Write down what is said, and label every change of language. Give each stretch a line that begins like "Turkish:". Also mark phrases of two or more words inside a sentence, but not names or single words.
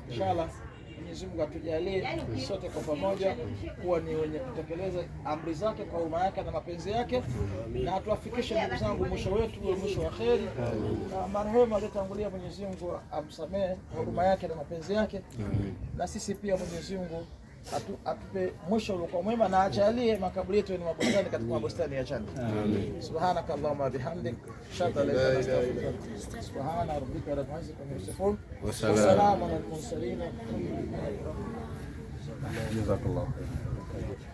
Swahili: Inshallah Mwenyezi Mungu atujalie sote kwa pamoja kuwa ni wenye kutekeleza amri zake kwa huruma yake na mapenzi yake, na atuafikishe ndugu zangu mwisho wetu uwe mwisho wa kheri, na marehemu aliyetangulia Mwenyezi Mungu amsamehe kwa huruma yake na mapenzi yake, na sisi pia Mwenyezi Mungu atupe mwisho uliokuwa mwema, na ajalie makaburi yetu ni mabustani katika mabustani ya janna.
Arabic: سبحانك اللهم بحمدك أشهد لا إله إلا أنت سبحان ربك رب العزة عما يصفون وسلام على المرسلين. جزاك الله خيرا.